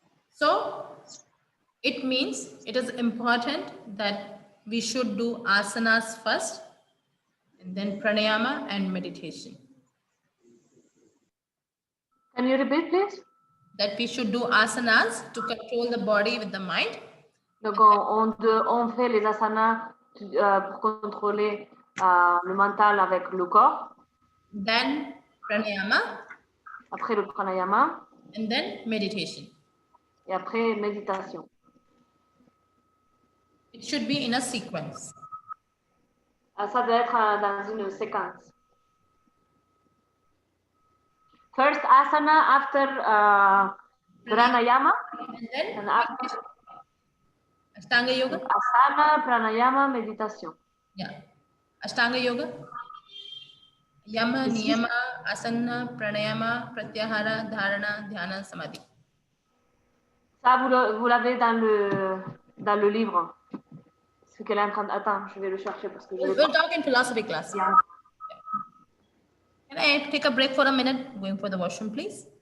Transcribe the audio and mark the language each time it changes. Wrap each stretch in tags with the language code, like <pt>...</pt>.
<en>So it means it is important that we should do asanas first and then pranayama and meditation. Can you repeat, please? That we should do asanas to control the body with the mind.</en> <fr>Donc, on fait les asanas pour contrôler le mental avec le corps.</fr> <en>Then pranayama.</en> <fr>Après le pranayama.</fr> <en>And then meditation.</en> <fr>Et après méditation.</fr> <en>It should be in a sequence.</en> <fr>Ça doit être dans une séquence.</fr> <en>First asana after pranayama. And then after Ashtanga yoga. Asana, pranayama, meditation. Yeah. Ashtanga yoga. Yama, niyama, asana, pranayama, pratyahara, dharana, dhyana, samadhi.</en> <fr>Ça, vous l'avez dans le livre. Ce qu'elle est en train de... Attends, je vais le chercher parce que je</fr> <en>We'll talk in philosophy class. Yeah. Can I take a break for a minute? Going for the washroom, please?</en>